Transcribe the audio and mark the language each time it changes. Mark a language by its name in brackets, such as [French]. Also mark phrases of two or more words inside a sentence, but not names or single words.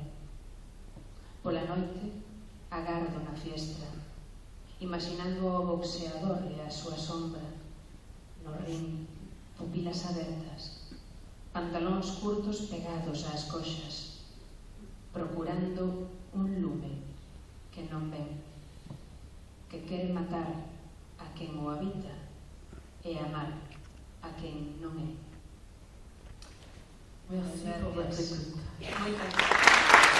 [Galician] Pola noite, agardo na fiestra, imaginando o boxeador e a súa sombra, no ring, pupilas abertas, pantalóns curtos pegados ás coxas, procurando un lume que non ven, que quere matar a quen o habita e amar a quen non é. [French] Merci pour votre écoute. [Galician] Moitas gracias.